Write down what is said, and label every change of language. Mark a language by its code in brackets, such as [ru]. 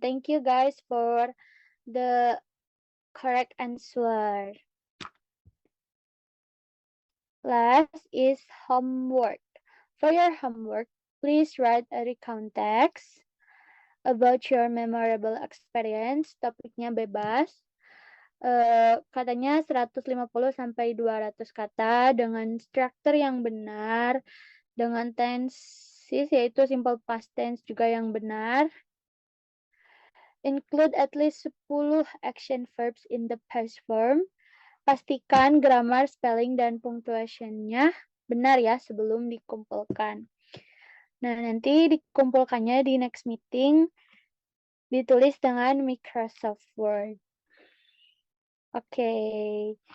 [en] Thank you guys for the correct answer. Last is homework. For your homework, please write a recount text about your memorable experience. [id] Topiknya bebas. Katanya 150 sampai 200 kata dengan struktur yang benar, dengan tenses yaitu simple past tense juga yang benar. [en] Include at least 10 action verbs in the past form. [id] Pastikan grammar, spelling, dan punctuation-nya benar ya sebelum dikumpulkan. Nah, nanti dikumpulkannya di [en] next meeting [id] ditulis dengan Microsoft Word. Okay.